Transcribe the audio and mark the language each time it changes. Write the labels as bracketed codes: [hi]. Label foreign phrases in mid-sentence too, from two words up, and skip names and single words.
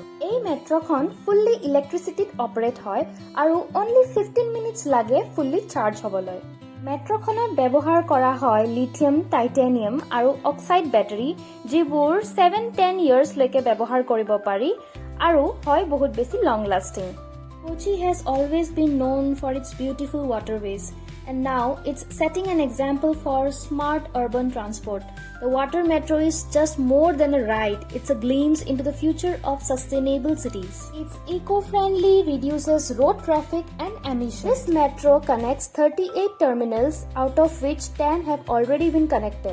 [as] এই মেট্ৰ'খন ফুল্লি ইলেক্ট্ৰিচিটিত অপাৰেট হয় আৰু অনলি 15 মিনিটছ লাগে [en] fully charge [as] হ'বলৈ। মেট্ৰ'খনত ব্যৱহাৰ কৰা হয় লিথিয়াম, টাইটেনিয়াম আৰু অক্সাইড বেটাৰী যিবোৰ 7-10 ইয়াৰ্ছলৈকে ব্যৱহাৰ কৰিব পাৰি আৰু হয় বহুত বেছি [en] long lasting. Kochi has always been known for its beautiful waterways and now it's setting an example for smart urban transport. The water metro is just more than a ride, it's a glimpse into the future of sustainable cities. It's eco-friendly, reduces road traffic and emissions. This metro connects 38 terminals out of which 10 have already been connected.